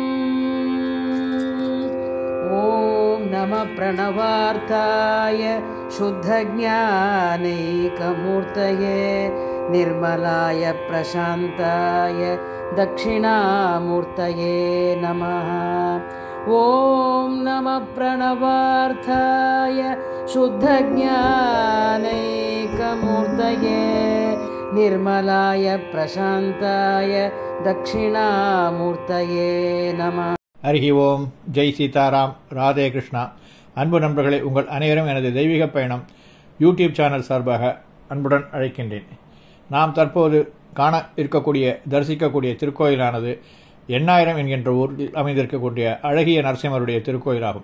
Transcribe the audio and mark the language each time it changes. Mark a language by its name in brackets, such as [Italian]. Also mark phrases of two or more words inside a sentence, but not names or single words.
[Sanskrit] ॐ नमः प्रणवार्थाय शुद्धज्ञानैकमूर्तये निर्मलाय प्रशान्ताय दक्षिणामूर्तये नमः। ॐ नमः प्रणवार्थाय शुद्धज्ञानैकमूर्तये निर्मलाय प्रशान्ताय दक्षिणामूर्तये नमः। हरि ॐ, जय सीताराम, राधे कृष्ण. [Tamil] அன்பு நண்பர்களே, உங்கள் அனைவரும் எனது தெய்வீக பயணம் யூடியூப் சேனல் சார்பாக அன்புடன் அழைக்கின்றேன். நாம் தற்போது காண இருக்கக்கூடிய தரிசிக்கக்கூடிய திருக்கோயிலானது எண்ணாயிரம் என்கின்ற ஊரில் அமைந்திருக்கக்கூடிய அழகிய நரசிம்மருடைய திருக்கோயிலாகும்.